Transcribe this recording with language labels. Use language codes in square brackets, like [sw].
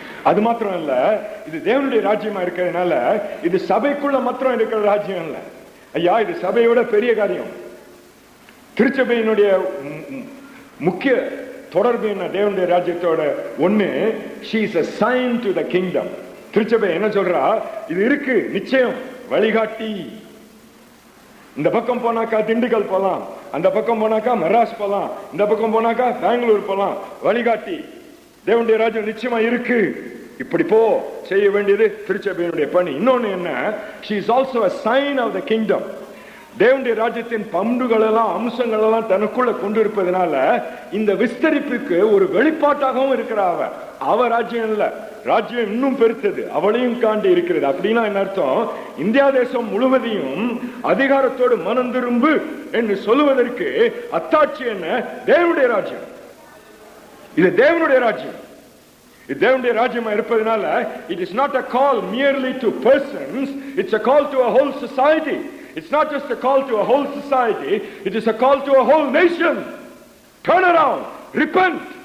[ta] அது மாத்திரம் இல்ல, இது தேவனுடைய ராஜ்யமா இருக்கிறதுனால இது சபைக்குள்ள மாத்திரம் இருக்கிற ராஜ்யம் இல்ல ஐயா, இது சபையோட பெரிய காரியம். திருச்சபையினுடைய முக்கிய தொடர்பு என்ன தேவனுடைய ராஜ்யத்தோட? ஒண்ணு, [en] she is a sign to the kingdom. [ta] திருச்சபை என்ன சொல்றா? இது இருக்கு, நிச்சயம் வழிகாட்டி. இந்த பக்கம் போனாக்கா திண்டுக்கல் போலாம், அந்த பக்கம் போனாக்கா மெட்ராஸ் போலாம், இந்த பக்கம் போனாக்கா பெங்களூர் போலாம், வழிகாட்டி. தேவனுடைய ராஜ்யம் நிச்சயமா இருக்கு, இப்படி போ, செய்ய வேண்டியது திருச்சபையினுடைய பணி. இன்னொன்னு என்ன, [en] she is also a sign of the kingdom. [ta] தேவனுடைய ராஜ்யத்தின் பண்புகள் எல்லாம் அம்சங்கள் எல்லாம் தனக்குள்ள கொண்டு இருப்பதனால இந்த விஸ்தரிப்புக்கு ஒரு வெளிப்பாட்டாகவும் இருக்கிறார். அவ ராஜ்யம் இல்ல, ராஜ்யம் இன்னும் பெருத்தது, அவளையும் காண்டி இருக்கிறது. அப்படின்னா என்ன அர்த்தம்? இந்தியா தேசம் முழுவதையும் அதிகாரத்தோடு மனம் திரும்பு என்று சொல்லுவதற்கு அத்தாட்சி என்ன? தேவனுடைய ராஜ்யம். இது தேவனுடைய ராஜ்யம். இது தேவனுடைய ராஜ்யமா இருப்பதனால [en] it is not a call merely to persons, it's a call to a whole society. It's not just a call to a whole society, it is a call to a whole nation. Turn around, repent.